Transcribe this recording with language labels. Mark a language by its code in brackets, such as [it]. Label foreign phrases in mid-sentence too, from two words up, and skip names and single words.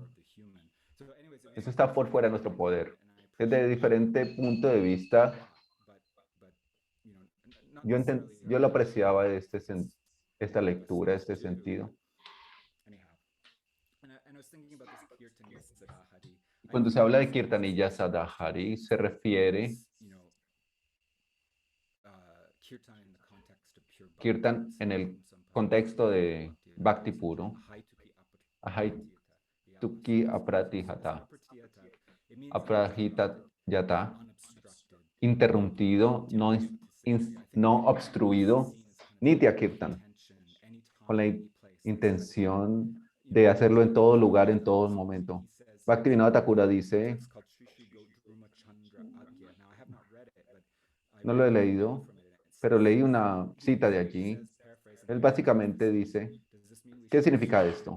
[es] Eso está por fuera de nuestro poder. Desde diferente punto de vista, yo lo apreciaba de esta lectura, este sentido. Cuando se habla de [sa] कीर्तनीयः सदाहरिः, [es] se refiere Kirtan en el contexto de Bhakti puro, [sa] अहैतुकी अप्रतिहता, अप्रहितयत, [es] interrumpido, no obstruido, [sa] नित्य कीर्तन, [es] con la intención de hacerlo en todo lugar, en todo momento. Bhaktivinoda Thakura dice, no lo he leído, pero leí una cita de allí. Él básicamente dice, ¿qué significa esto?